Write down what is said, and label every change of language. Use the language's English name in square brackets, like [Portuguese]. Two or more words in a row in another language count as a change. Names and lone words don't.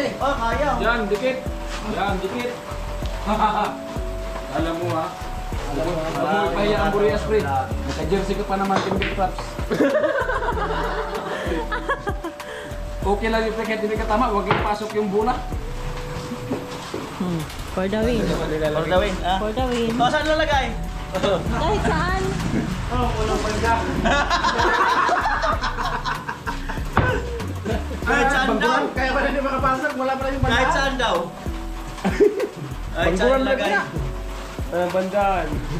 [Filipino] Oh, kaya. Yan, dikit. Yan, dikit. Alam mo ha. Huwag mo ipahiya ang Burias, pre. Naka-jersey ka pa naman, Timber Traps. Okay lang yung pre, kahit hindi ka tama, huwag yung pasok yung bola. [English] For the win. For the win. Ah. For the win. [Filipino] Oh, saan lalagay? Kahit saan. Oh, walang pagka. Kahit saan daw. Kaya ba hindi makapasok? Wala pa rin yung Kahit bandaan. saan daw. Kahit saan lalagay. Bandaan.